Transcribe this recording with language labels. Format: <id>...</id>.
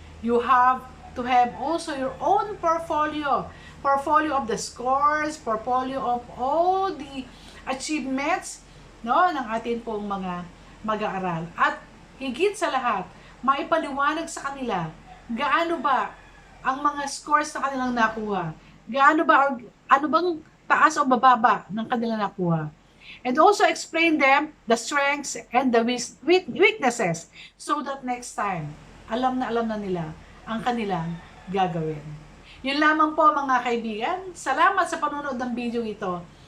<en>You have to have also your own portfolio of the scores, portfolio of all the achievements</en> <tl>ng ating pong mga mag-aaral. At higit sa lahat, maipaliwanag sa kanila gaano ba ang mga scores na kanilang nakuha. Gaano ba, or ano bang taas o bababa ng kanilang nakuha.</tl> <en>And also explain them the strengths and the weaknesses so that next time,</en> <tl>alam na nila ang kanilang gagawin. Yun lamang po mga kaibigan. Salamat sa panonood ng video ito.</tl>